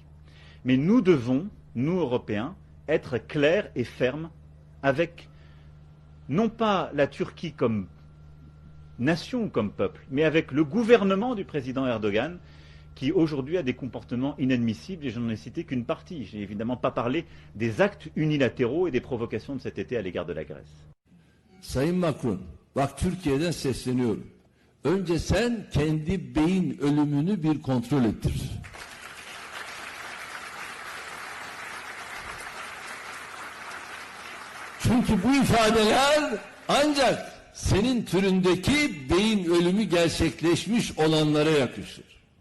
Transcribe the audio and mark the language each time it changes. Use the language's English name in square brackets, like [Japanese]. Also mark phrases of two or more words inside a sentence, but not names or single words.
[French] Mais nous devons, nous Européens, être clairs et fermes avec non pas la Turquie comme nation ou comme peuple, mais avec le gouvernement du président Erdogan, qui aujourd'hui a des comportements inadmissibles, et je n'en ai cité qu'une partie. Je n'ai évidemment pas parlé des actes unilatéraux et des provocations de cet été à l'égard de la Grèce. [Turkish] Sayın Macron, bak Türkiye'den sesleniyorum. Önce sen kendi beyin ölümünü bir kontrol ettir. Çünkü bu ifadeler ancak senin türündeki beyin ölümü gerçekleşmiş olanlara yakışır.